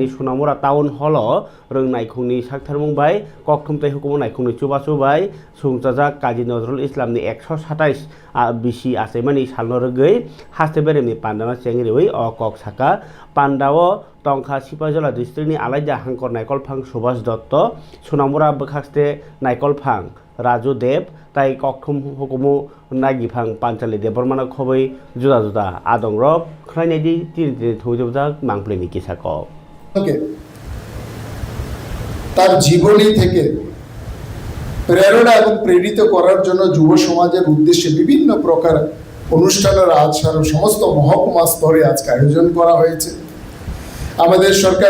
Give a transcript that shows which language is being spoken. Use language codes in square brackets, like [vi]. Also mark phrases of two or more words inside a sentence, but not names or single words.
[trp] सोनामुरा [en] town hall [trp] रों नायखुंनि साक्थार बुंबाय कखुमताय हुकुम नायखुंनि चुबाचुबाय सुंजाजाक काजी नजरुल इस्लामनि 127 बिसि आसाइमानि सालनो रोगै हास्ते बेरेमनि पान्डामा चेंगिरिवै अ कक साका पान्डाव टंका सिपाइजला डिस्ट्रिक्टनि आलायदा हांकर नायकलफां सुभाष दत्त सोनामुरा बखास्ते नायकलफां राजु देव ताई कखुम हुकुमु नागिफां पांचाली देबरमाना खबै जुदा जुदा आदं रब खनायनायदि तिनि थौजोबजा मांप्लेनि किसाक [bn] তার জীবনী থেকে প্রেরণা এবং প্রেরিত করার জন্য যুব সমাজের উদ্দেশ্যে বিভিন্ন প্রকার অনুষ্ঠানের আজ সমস্ত মহকুমা স্তরে আজকে আয়োজন করা হয়েছে আমাদের সরকার